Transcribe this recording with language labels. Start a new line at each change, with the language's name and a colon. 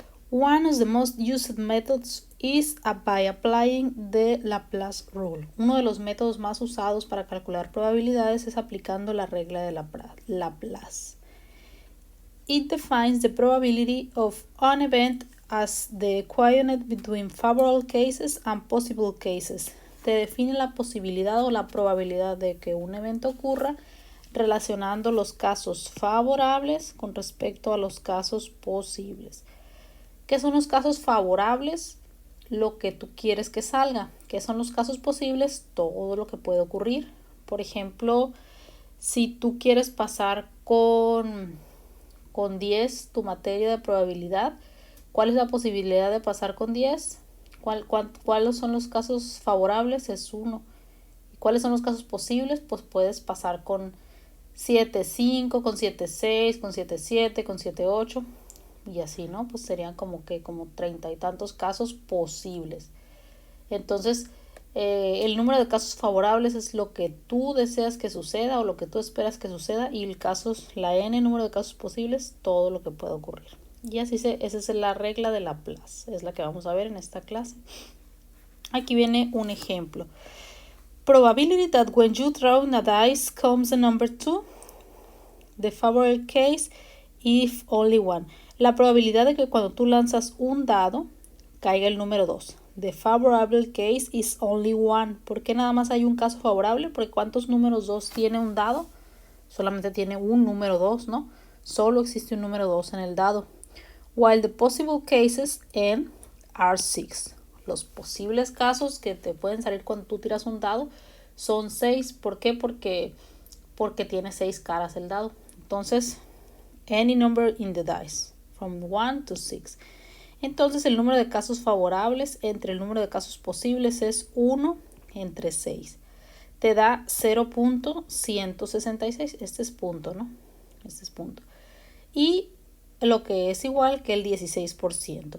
English: One of the most used methods is by applying the Laplace rule.
Spanish: Uno de los métodos más usados para calcular probabilidades es aplicando la regla de Laplace.
English: It defines the probability of an event as the equivalent between favorable cases and possible cases.
Spanish: Te define la posibilidad o la probabilidad de que un evento ocurra relacionando los casos favorables con respecto a los casos posibles. ¿Qué son los casos favorables? Lo que tú quieres que salga. ¿Qué son los casos posibles? Todo lo que puede ocurrir. Por ejemplo, si tú quieres pasar con 10 tu materia de probabilidad, ¿cuál es la posibilidad de pasar con 10? ¿Cuáles son los casos favorables? Es 1. ¿Y cuáles son los casos posibles? Pues puedes pasar con 7.5, con 7.6, con 7.7, con 7.8 y así, ¿no? Pues serían como 30 y tantos casos posibles. Entonces, el número de casos favorables es lo que tú deseas que suceda o lo que tú esperas que suceda, y la n número de casos posibles, todo lo que puede ocurrir. Y así esa es la regla de Laplace, es la que vamos a ver en esta clase. Aquí viene un ejemplo.
English: Probability that when you throw a dice comes the number 2. The favorable case if only one.
Spanish: La probabilidad de que cuando tú lanzas un dado caiga el número 2.
English: The favorable case is only one.
Spanish: ¿Por qué nada más hay un caso favorable? Porque ¿cuántos números 2 tiene un dado? Solamente tiene un número 2, ¿no? Solo existe un número 2 en el dado.
English: While the possible cases n are 6.
Spanish: Los posibles casos que te pueden salir cuando tú tiras un dado son 6. ¿Por qué? Porque tiene 6 caras el dado. Entonces,
English: any number in the dice, from 1 to 6.
Spanish: Entonces, el número de casos favorables entre el número de casos posibles es 1 entre 6. Te da 0.166. Este es punto, ¿no? Este es punto. Y lo que es igual que el 16%.